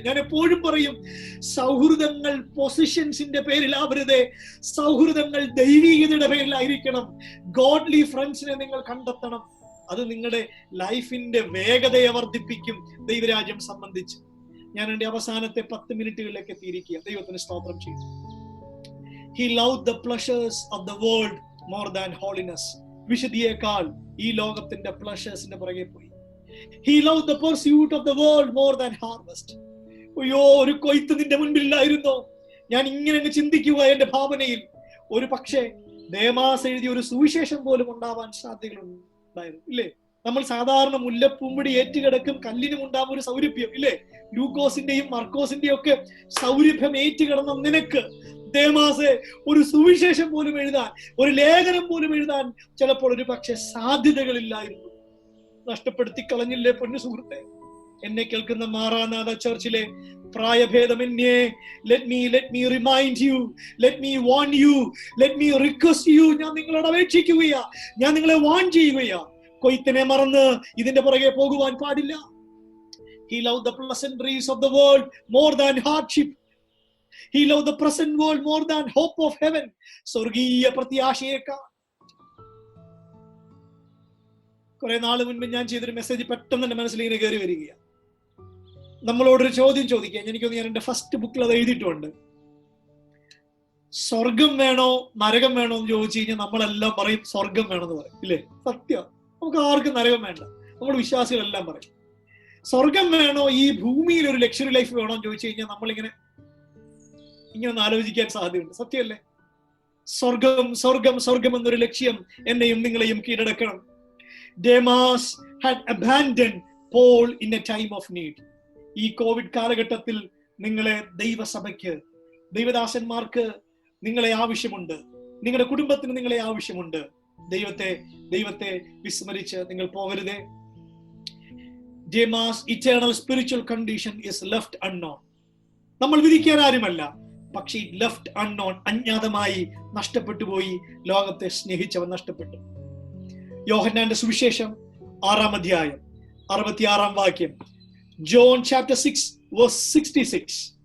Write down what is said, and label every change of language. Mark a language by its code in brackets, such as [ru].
[ml] ഞാൻ എപ്പോഴും പറയും, സൗഹൃദങ്ങൾ പൊസിഷൻസിന്റെ പേരിലാവരുതേ, സൗഹൃദങ്ങൾ ദൈവീകതയുടെ പേരിലായിരിക്കണം. ഗോഡ്ലി ഫ്രണ്ട്സിനെ നിങ്ങൾ കണ്ടെത്തണം. അത് നിങ്ങളുടെ ലൈഫിന്റെ വേഗതയെ വർദ്ധിപ്പിക്കും ദൈവരാജ്യം സംബന്ധിച്ച്. ഞാൻ എന്റെ അവസാനത്തെ 10 മിനിറ്റുകളിലേക്ക് എത്തിയിരിക്കുക. ദൈവത്തിന് സ്തോത്രം ചെയ്തു. [en] He loved the pleasures of the world more than holiness. [ml] വിശുദ്ധിയേക്കാൾ ഈ ലോകത്തിന്റെ പ്ലഷേഴ്സിന്റെ പുറകെ പോയി. [en] He loved the pursuit of the world more than harvest. [ml] അയ്യോ, ഒരു കൊയ്ത്ത് നിന്റെ മുൻപിലായിരുന്നോ? ഞാൻ ഇങ്ങനെ അങ്ങ് ചിന്തിക്കുക എന്റെ ഭാവനയിൽ. ഒരു പക്ഷേ ദേമാസ് എഴുതിയ ഒരു സുവിശേഷം പോലും ഉണ്ടാവാൻ സാധ്യതകളുണ്ടായിരുന്നു, ഇല്ലേ? നമ്മൾ സാധാരണ മുല്ലപ്പൂമ്പടി ഏറ്റുകിടക്കും കല്ലിനും ഉണ്ടാവും ഒരു സൗരഭ്യം, ഇല്ലേ? ലൂക്കോസിന്റെയും മർക്കോസിന്റെയും ഒക്കെ സൗരഭ്യം ഏറ്റുകിടന്ന നിനക്ക് ദേമാസെ ഒരു സുവിശേഷം പോലും എഴുതാൻ, ഒരു ലേഖനം പോലും എഴുതാൻ ചിലപ്പോൾ ഒരു പക്ഷെ സാധ്യതകളില്ലായിരുന്നു. നഷ്ടപ്പെടുത്തി കളഞ്ഞില്ലേ പൊന്നു സുഹൃത്തെ? എന്നെ കേൾക്കുന്ന മാറാനാഥ ചർച്ചിലെ പ്രായഭേദമന്യേ, [en] let me remind you, let me warn you, let me request you. [ml] ഞാൻ നിങ്ങളോട് അപേക്ഷിക്കുകയാ, ഞാൻ നിങ്ങളെ വാൺ ചെയ്യുകയാ. കൊയ്ത്തിനെ മറന്ന് ഇതിന്റെ പുറകെ പോകുവാൻ പാടില്ല. [en] He loved the pleasantries of the world more than hardship. He loved the present world more than hope of heaven. [ml] സ്വർഗീയ പ്രത്യാശയേക്കാൾ. കുറെ നാൾ മുൻപ് ഞാൻ ചെയ്തൊരു മെസ്സേജ് പെട്ടെന്ന് എന്റെ മനസ്സിൽ ഇങ്ങനെ കയറി വരികയാണ്. നമ്മളോടൊരു ചോദ്യം ചോദിക്കാം. എനിക്കൊന്ന് ഞാൻ എന്റെ ഫസ്റ്റ് ബുക്കിൽ അത് എഴുതിയിട്ടുണ്ട്. സ്വർഗം വേണോ നരകം വേണോ എന്ന് ചോദിച്ചു കഴിഞ്ഞാൽ നമ്മളെല്ലാം പറയും സ്വർഗം വേണമെന്ന് പറയും, ഇല്ലേ? സത്യം. നമുക്ക് ആർക്കും നരകം വേണ്ട. നമ്മൾ വിശ്വാസികളെല്ലാം പറയും. സ്വർഗം വേണോ, ഈ ഭൂമിയിൽ ഒരു ലക്ഷറി ലൈഫ് വേണോ എന്ന് ചോദിച്ചു കഴിഞ്ഞാൽ നമ്മളിങ്ങനെ ഒന്ന് ആലോചിക്കാൻ സാധ്യതയുണ്ട്. സത്യമല്ലേ? സ്വർഗം സ്വർഗം സ്വർഗം എന്നൊരു ലക്ഷ്യം എന്നെയും നിങ്ങളെയും കീഴടക്കണം. [en] Demas had abandoned Paul in a time of need. [ml] ഈ കോവിഡ് കാലഘട്ടത്തിൽ നിങ്ങളെ ദൈവസഭയ്ക്ക്, ദൈവദാസന്മാർക്ക് നിങ്ങളെ ആവശ്യമുണ്ട്. നിങ്ങളുടെ കുടുംബത്തിന് നിങ്ങളെ ആവശ്യമുണ്ട്. ദൈവത്തെ വിസ്മരിച്ച് നിങ്ങൾ പോകരുതേ. [en] Demas' eternal spiritual condition is left unknown. [ml] നമ്മൾ വിധിക്കാൻ ആരുമല്ല, പക്ഷേ ലെഫ്റ്റ് അൺനോൺ, അജ്ഞാതമായി നഷ്ടപ്പെട്ടു പോയി. ലോകത്തെ സ്നേഹിച്ചവൻ നഷ്ടപ്പെട്ടു. യോഹന്നാന്റെ സുവിശേഷം 6-ാം അധ്യായം 66-ാം വാക്യം, ജോൺ ചാപ്റ്റർ 6 വേഴ്സ് 66.